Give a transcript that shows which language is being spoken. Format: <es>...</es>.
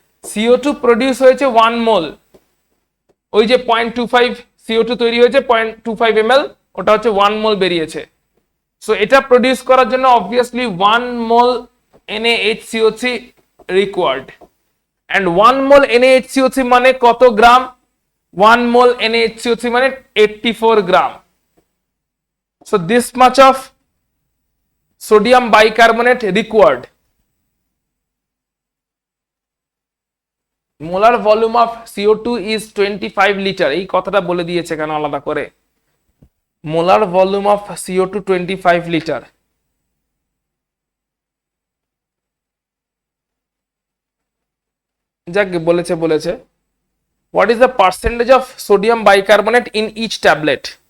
<bn>CO2 produce হয়েছে 1 মোল, ওই যে 0.25 CO2 তৈরি হয়েছে 0.25 ml, ওটা হচ্ছে 1 মোল বেরিয়েছে। সো এটা প্রডিউস করার জন্য obviously 1 mole NaHCO3 required. and 1 mole NaHCO3 মানে কত গ্রাম, 1 মোল NaHCO3 মানে 84 গ্রাম।</bn> <en>So this much of sodium bicarbonate required. Molar volume of CO2 is 25 liter.</en> <bn>এই কথাটা বলে দিয়েছে কেন আলাদা করে,</bn> <en>molar volume of CO2 25 liter.</en> <bn>যাক বলেছে what is the percentage of sodium bicarbonate in each tablet.</bn>